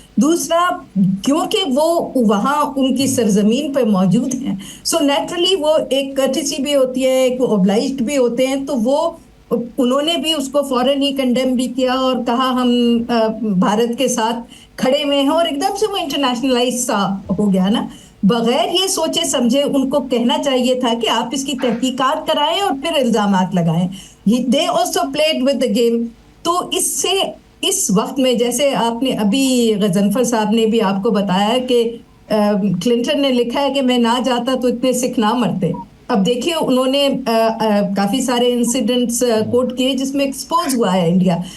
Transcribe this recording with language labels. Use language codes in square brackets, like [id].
[ur] دوسرا, کیونکہ وہ وہاں ان کی سرزمین پہ موجود ہیں, سو نیچرلی وہ ایک کرٹیسی بھی ہوتی ہے, ایک وہ اوبلائزڈ بھی ہوتے ہیں, تو وہ انہوں نے بھی اس کو فوراً ہی کنڈیم بھی کیا اور کہا ہم بھارت کے ساتھ کھڑے ہوئے ہیں، اور ایک دم سے وہ انٹرنیشنلائز سا ہو گیا نا. بغیر یہ سوچے سمجھے ان کو کہنا چاہیے تھا کہ آپ اس کی تحقیقات کرائیں اور پھر الزامات لگائیں. [en] They also played with the game. [ur] تو اس سے اس وقت میں جیسے آپ نے ابھی غضنفر صاحب نے بھی آپ کو بتایا کہ کلنٹن نے لکھا ہے کہ میں نہ جاتا تو اتنے سکھ نہ مرتے. اب دیکھیے انہوں نے کافی سارے انسیڈنٹس کوٹ کیے جس میں ایکسپوز ہوا ہے انڈیا.